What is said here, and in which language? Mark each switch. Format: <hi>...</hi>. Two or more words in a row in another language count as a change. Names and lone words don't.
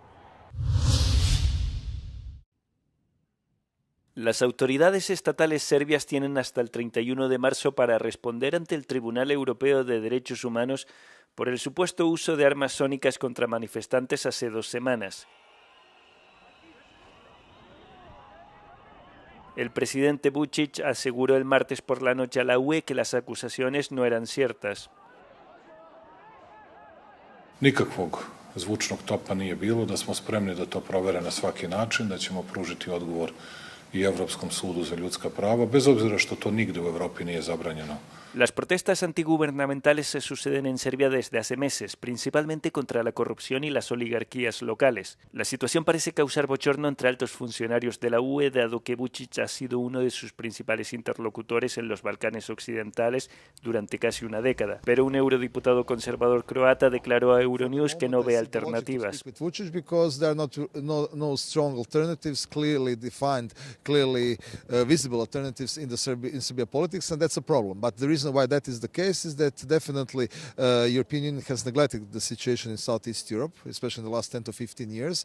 <es>Las autoridades estatales serbias tienen hasta el 31 de marzo para responder ante el Tribunal Europeo de Derechos Humanos por el supuesto uso de armas sónicas contra manifestantes hace 2 semanas. El presidente Vučić aseguró el martes por la noche a la UE que las acusaciones no eran ciertas.</es> <sr>Nikakvog zvučnog topa nije bilo, da smo spremni da to provere na svaki način, da ćemo pružiti odgovor i Europskom sudu za ljudska prava, bez obzira što to nigde u Europi nije zabranjeno.</sr> <es>Las protestas antigubernamentales se suceden en Serbia desde hace meses, principalmente contra la corrupción y las oligarquías locales. La situación parece causar bochorno entre altos funcionarios de la UE, dado que Vučić ha sido uno de sus principales interlocutores en los Balcanes occidentales durante casi una década. Pero un eurodiputado conservador croata declaró a Euronews que no ve alternativas.</es> <en>Clearly visible alternatives in Serbia politics, and that's a problem. But the reason why that is the case is that definitely European Union has neglected the situation in Southeast Europe, especially in the last 10 to 15 years.</en>